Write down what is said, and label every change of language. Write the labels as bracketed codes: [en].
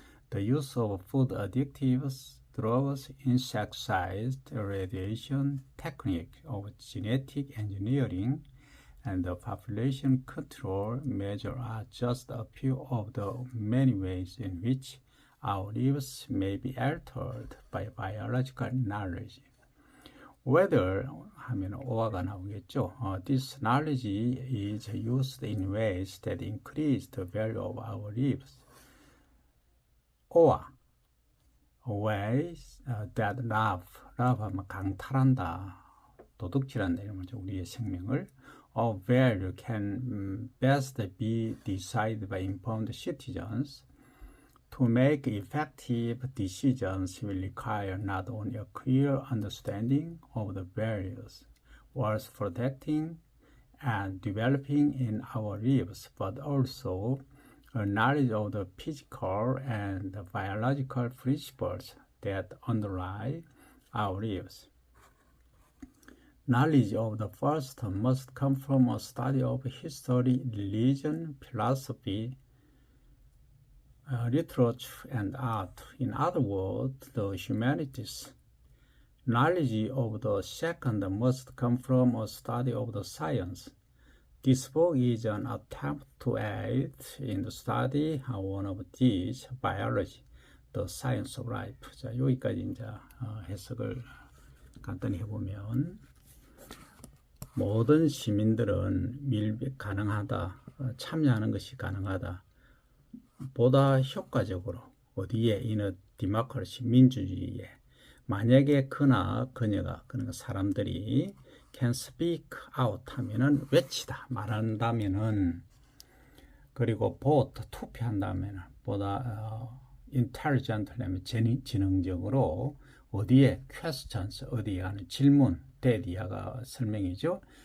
[en] The use of food additives, drugs, insecticides, radiation, technique of genetic engineering, and the population control measure are just a few of the many ways in which our lives may be altered by biological knowledge. [ko] Whether 하면 or가 나오겠죠. [en] This knowledge is used in ways that increase the value of our lives. or ways that love [ko] 하면 강탈한다, 도둑질한다 이런 거죠. 우리의 생명을 [en] of value can best be decided by informed citizens. To make effective decisions will require not only a clear understanding of the values worth protecting and developing in our lives, but also a knowledge of the physical and biological principles that underlie our lives. Knowledge of the first must come from a study of history, religion, philosophy, literature, and art. In other words, the humanities. Knowledge of the second must come from a study of the science. This book is an attempt to aid in the study of one of these, biology, the science of life. [ko] 자, 여기까지 이제 해석을 간단히 해보면, 모든 시민들은 가능하다, 참여하는 것이 가능하다, 보다 효과적으로 어디에 이는 디모크라시 민주주의에 만약에 그나 그녀가 그러니까 사람들이 [en] can speak out [ko] 하면은 외치다 말한다면은 그리고 vote 투표한다면은 보다 intelligently 하면 지능적으로 어디에 questions 어디에 하는 질문 대디아가 설명이죠.